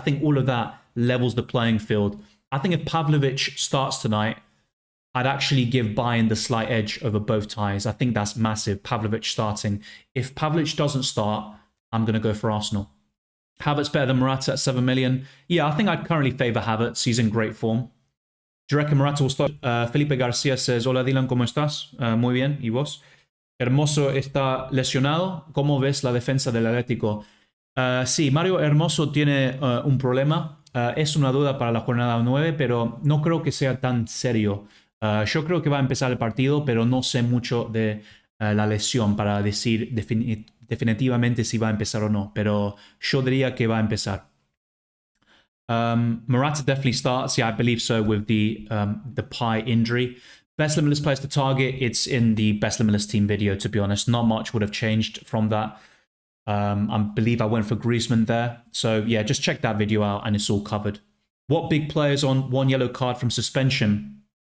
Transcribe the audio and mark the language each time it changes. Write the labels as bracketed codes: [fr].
[en] I think all of that levels the playing field. I think if Pavlovic starts tonight, I'd actually give Bayern the slight edge over both ties. I think that's massive, Pavlovic starting. If Pavlovic doesn't start, I'm going to go for Arsenal. Havertz better than Morata at 7 million. Yeah, I think I'd currently favour Havertz. He's in great form. Do you reckon Morata will start? [es] Felipe Garcia says, Hola Dylan, ¿cómo estás? Muy bien, ¿y vos? Hermoso está lesionado. ¿Cómo ves la defensa del Atlético? Sí, Mario Hermoso tiene un problema. Es una duda para la jornada 9, pero no creo que sea tan serio. Yo creo que va a empezar el partido, pero no sé mucho de la lesión para decir definitivamente si va a empezar o no. Pero yo diría que va a empezar. [en] Morata definitely starts. Yeah, I believe so with the pie injury. Best Limitless players to target. It's in the Best Limitless team video, to be honest. Not much would have changed from that. I believe I went for Griezmann there. So yeah, just check that video out and it's all covered. What big players on 1 yellow card from suspension?